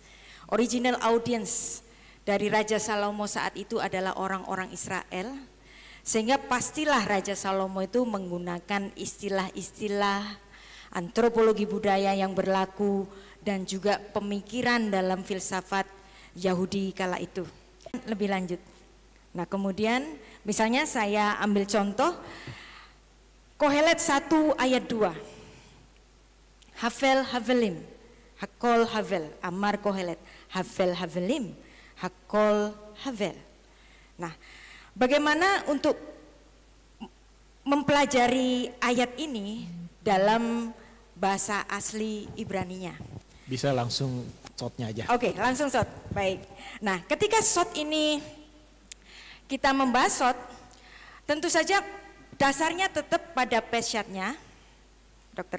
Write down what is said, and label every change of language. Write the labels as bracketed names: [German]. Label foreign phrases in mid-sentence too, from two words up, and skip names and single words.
[English] Original audience [Indonesian] dari Raja Salomo saat itu adalah orang-orang Israel, sehingga pastilah Raja Salomo itu menggunakan istilah-istilah antropologi budaya yang berlaku dan juga pemikiran dalam filsafat Yahudi kala itu. Lebih lanjut. Nah, kemudian misalnya saya ambil contoh Kohelet 1 ayat 2. [Hebrew] הבל הבלים, הכל הבל, אמר קהלת, הבל הבלים, הכל הבל. [Indonesian] Nah, bagaimana untuk mempelajari ayat ini dalam bahasa asli Ibraninya? Bisa langsung shotnya aja. Oke, langsung shot. Baik. Nah, ketika shot ini kita membahas shot, tentu saja dasarnya tetap pada pesyatnya, Dr.